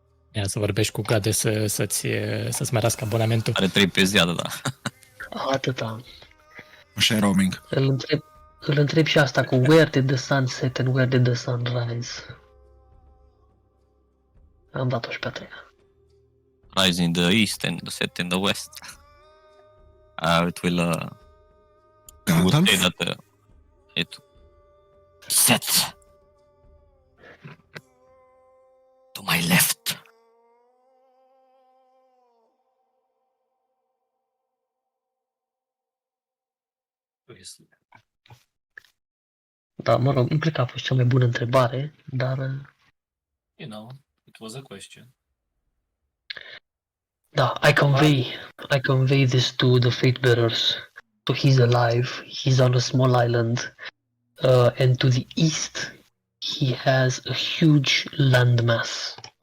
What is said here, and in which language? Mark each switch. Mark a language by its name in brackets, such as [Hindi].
[Romanian] Ia să vorbești cu Gade să-ți mărească abonamentul. Are 3 pe zi, da. Atâta. Așa e roaming. Îl întreb și asta cu [English] where did the sun set and where did the sun rise? [Romanian] Am dat-o și pe a treia. [English] Rise in the east and set in the west. It will I would say that it set to my left. [Romanian] Da, mă rog, nu cred că a fost cea mai bună întrebare, dar... [English] You know, it was a question. Da, I convey this to the Fate Bearers. So he's alive, he's on a small island, and to the east, he has a huge landmass.